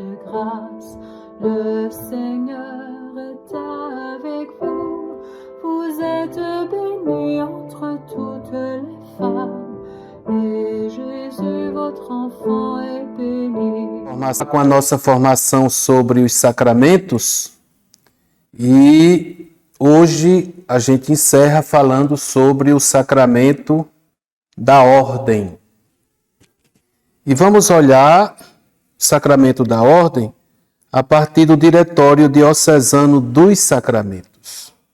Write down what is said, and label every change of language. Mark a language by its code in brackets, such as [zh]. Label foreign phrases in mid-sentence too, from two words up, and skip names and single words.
[fr] grâce. Le Seigneur est avec vous. Vous êtes bénie entre toutes les femmes. E Jesus, votre enfant, est béni. [pt] Com a nossa formação sobre os sacramentos, e hoje a gente encerra falando sobre o sacramento da ordem. E vamos olhar o sacramento da ordem a partir do Diretório Diocesano dos Sacramentos.